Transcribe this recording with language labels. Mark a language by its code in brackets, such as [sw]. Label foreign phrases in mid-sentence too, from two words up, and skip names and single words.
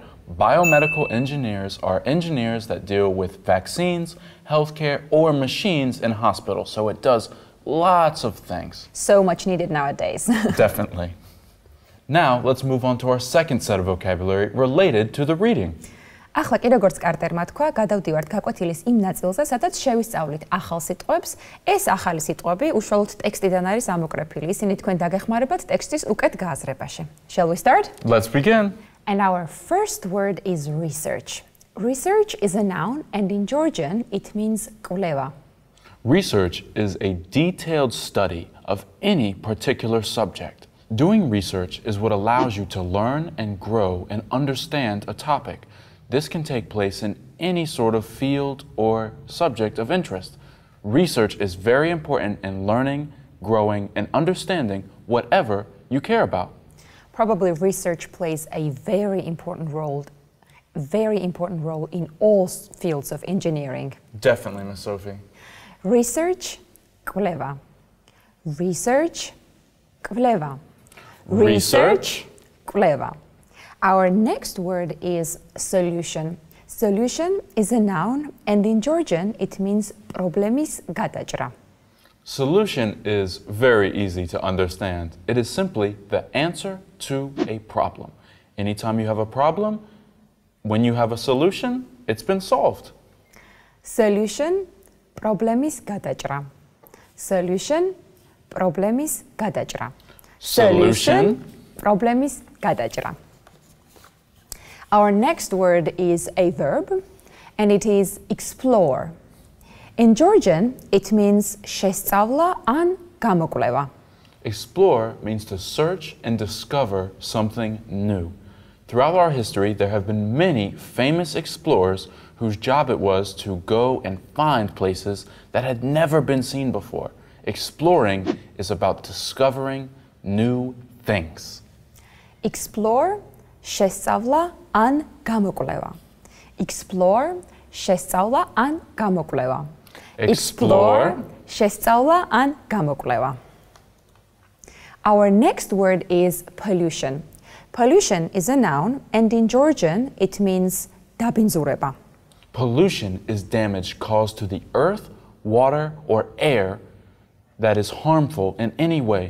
[en] Biomedical engineers are engineers that deal with vaccines, healthcare, or machines in hospitals, so it does lots of things. So much needed nowadays. Definitely. Now, let's move on to our second set of vocabulary related to the reading. [ka] ახლა კი როგორც კარტერმა თქვა, გადავდივართ გაკვეთილის იმ ნაწილზე, სადაც შევისწავლით ახალ სიტყვებს. ეს ახალი სიტყვები უშუალოდ ტექსტიდან არის ამოკრეფილი. ისინი თქვენ დაგეხმარებათ ტექსტის უკეთ გააზრებაში. [en] Shall we start? Let's begin. And our first word is research. Research is a noun, and in Georgian it means კვლევა. Research is a detailed study of any particular subject. Doing research is what allows you to learn and grow and understand a topic. This can take place in any sort of field or subject of interest. Research is very important in learning, growing, and understanding whatever you care about. Probably research plays a very important role in all fields of engineering. Definitely, Miss Sophie. Research, [ka] კვლევა. Research, კვლევა. [en] Research, [ka] კვლევა. [en] Our next word is solution. Solution is a noun, and in Georgian it means [ka] პრობლემის გადაჭრა. [en] Solution is very easy to understand. It is simply the answer to a problem. Anytime you have a problem, when you have a solution, it's been solved. Solution, [ka] პრობლემის გადაჭრა. Solution, პრობლემის გადაჭრა. [en] Solution, [ka] პრობლემის გადაჭრა. [en] Our next word is a verb, and it is explore. In Georgian, it means [ka] შესწავლა ან გამოკვლევა. [en] Explore means to search and discover something new. Throughout our history, there have been many famous explorers whose job it was to go and find places that had never been seen before. Exploring is about discovering new things. Explore, [ka] შესწავლა ან გამოკვლევა. Explore, შესწავლა ან გამოკვლევა. Explore, შესწავლა ან გამოკვლევა. [en] Our next word is pollution. Pollution is a noun, and in Georgian it means დაბინძურება. Pollution is damage caused to the earth, water, or air that is harmful in any way.